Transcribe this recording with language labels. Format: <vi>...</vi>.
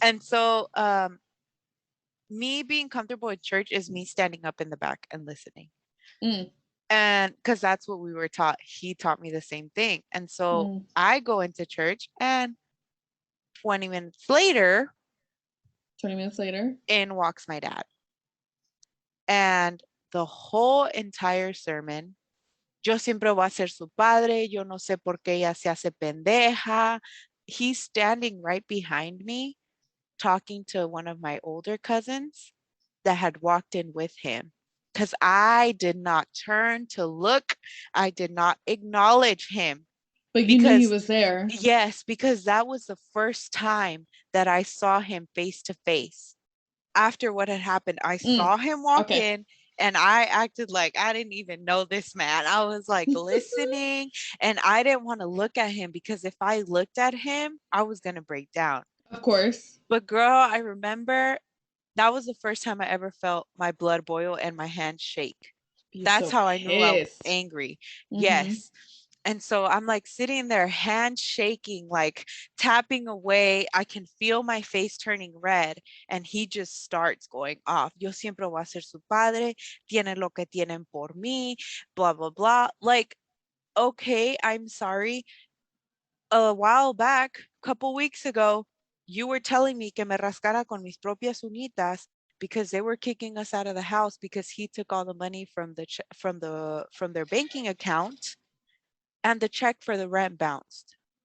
<en>And so me being comfortable in church is me standing up in the back and listening. Mm, And because that's what we were taught. He taught me the same thing. And so mm. I go into church and 20 minutes later, 20 minutes later. in walks my dad. And the whole entire sermon,</en> <es>yo siempre voy a ser su padre, yo no sé por qué ella se hace pendeja.</es> <en>He's standing right behind me, talking to one of my older cousins that had walked in with him. Because I did not turn to look, I did not acknowledge him. But you knew he Because, was there. yes, because that was the first time that I saw him face to face. After what had happened, I Mm, saw him walk okay. in and I acted like I didn't even know this man. I was like listening and I didn't want to look at him because if I looked at him, I was going to break down. Of course. But girl, I remember that was the first time I ever felt my blood boil and my hands shake. Be That's so how I knew I was pissed. angry. Mm-hmm. Yes. And so I'm like sitting there, hand shaking, like tapping away. I can feel my face turning red. And he just starts going off.</en> <es>Yo siempre voy a ser su padre. Tienen lo que tienen por mí.</es> <en>Blah, blah, blah. Like, okay, I'm sorry. A while back, a couple weeks ago, you were telling me</en> <es>que me rascara con mis propias uñitas</es> <en>because they were kicking us out of the house because he took all the money from from their banking account and the check for the rent bounced.</en>